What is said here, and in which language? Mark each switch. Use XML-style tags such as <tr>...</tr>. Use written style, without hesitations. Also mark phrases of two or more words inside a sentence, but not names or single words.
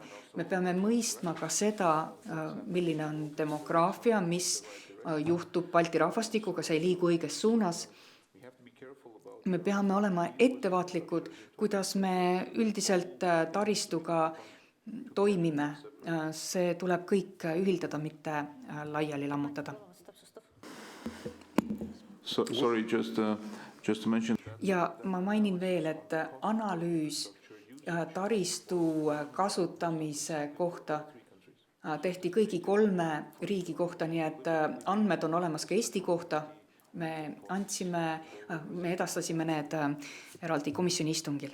<et>Me peame mõistma ka seda, milline on demograafia, mis juhtub Balti rahvastikuga, see ei liigu õiges suunas. Me peame olema ettevaatlikud, kuidas me üldiselt taristuga toimime. See tuleb kõik ühildada, mitte laiali lammutada.</et> <en>Sorry, just to mention.</en> <et>Ja ma mainin veel, et analüüs taristu kasutamise kohta tehti kõigi 3 riigi kohta, nii et andmed on olemas ka Eesti kohta. Me edastasime need eraldi komisjoni istungil.</et>